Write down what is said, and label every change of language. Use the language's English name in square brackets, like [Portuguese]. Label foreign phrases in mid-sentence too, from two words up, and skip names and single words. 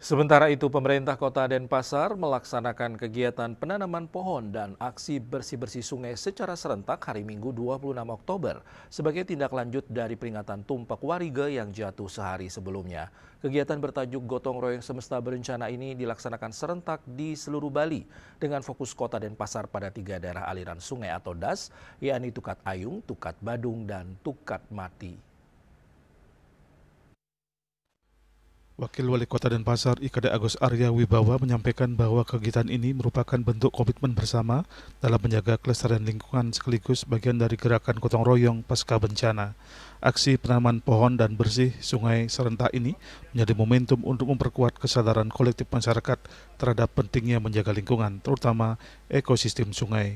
[Indonesian] Sementara itu, pemerintah Kota Denpasar melaksanakan kegiatan penanaman pohon dan aksi bersih-bersih sungai secara serentak hari Minggu 26 Oktober sebagai tindak lanjut dari peringatan Tumpak Wariga yang jatuh sehari sebelumnya. Kegiatan bertajuk Gotong Royong Semesta Berencana ini dilaksanakan serentak di seluruh Bali dengan fokus Kota Denpasar pada 3 daerah aliran sungai atau DAS, yakni Tukat Ayung, Tukat Badung, dan Tukat Mati. Wakil Wali Kota Denpasar IKD Agus Arya Wibawa menyampaikan bahwa kegiatan ini merupakan bentuk komitmen bersama dalam menjaga kelestarian lingkungan sekaligus bagian dari gerakan gotong royong pasca bencana. Aksi penanaman pohon dan bersih sungai serentak ini menjadi momentum untuk memperkuat kesadaran kolektif masyarakat terhadap pentingnya menjaga lingkungan, terutama ekosistem sungai.